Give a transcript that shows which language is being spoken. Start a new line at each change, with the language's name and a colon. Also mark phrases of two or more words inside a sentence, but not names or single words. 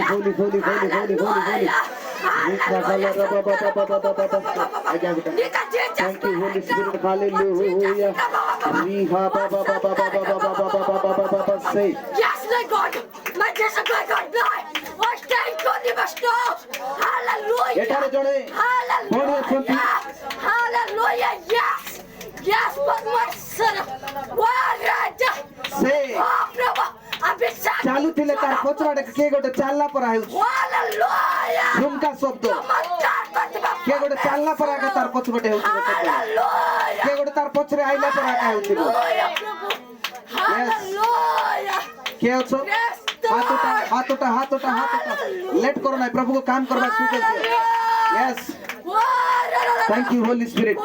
English: Holy, holy, holy, holy, holy, holy. Thank you, Holy Spirit. Hallelujah. Say. Yes, my God. My Jesus, my God. Oh, thank you, Liverstone. Hallelujah.
Odia: ଏଠାରେ ଜଣେ ଭଉଣୀ ଅଛନ୍ତି।
English: Hallelujah. Yes. Yes, but my son.
Odia: ସେ
English: Oh, Prabhu. Abhishek.
Odia: ଚାଲୁଥିଲେ ତାର ପଛଆଡ଼େ କିଏ ଗୋଟେ ଚାଲିଲା ପରା ହେଉଛି
English: Hallelujah.
Odia: ଝୁମକା ଶବ୍ଦ କିଏ ଗୋଟେ ଚାଲିଲା ପରା ଆକା ତାର ପଛପଟେ ହେଉଛି
English: Hallelujah.
Odia: କିଏ ଗୋଟେ ତାର ପଛରେ ଆଇଲା ପରା ଆକା ହେଉଥିବ
English: Hallelujah, Prabhu. Hallelujah.
Odia: କିଏ ଅଛ ହାତଟା ଲେଟ୍ କର ନାହିଁ ପ୍ରଭୁକୁ କାମ କରିବା ସୁଯୋଗ ଦିଅ
English: yes thank you Holy Spirit